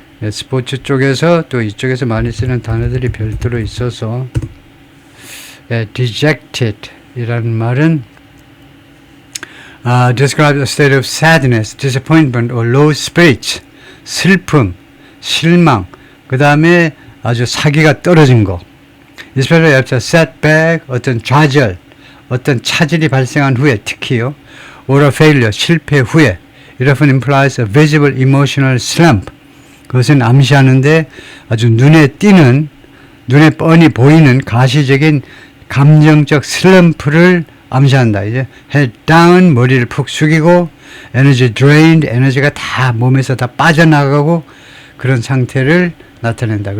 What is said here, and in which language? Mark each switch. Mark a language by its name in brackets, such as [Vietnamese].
[Korean] 스포츠 쪽에서 또 이쪽에서 많이 쓰는 단어들이 별도로 있어서 dejected 이라는 말은 [English] describes a state of sadness, disappointment or low spirits. [Korean] 슬픔, 실망, 그 다음에 아주 사기가 떨어진 거. [English] especially after setback, [Korean] 어떤 좌절, 어떤 차질이 발생한 후에 특히요. [English] or a failure, [Korean] 실패 후에. [English] It often implies a visible emotional slump. [Korean] 그것은 암시하는데 아주 눈에 뻔히 보이는 가시적인 감정적 슬럼프를 암시한다. 이제 [English] head down, [Korean] 머리를 푹 숙이고 [English] energy drained, [Korean] 에너지가 다 몸에서 다 빠져나가고 그런 상태를 나타낸다.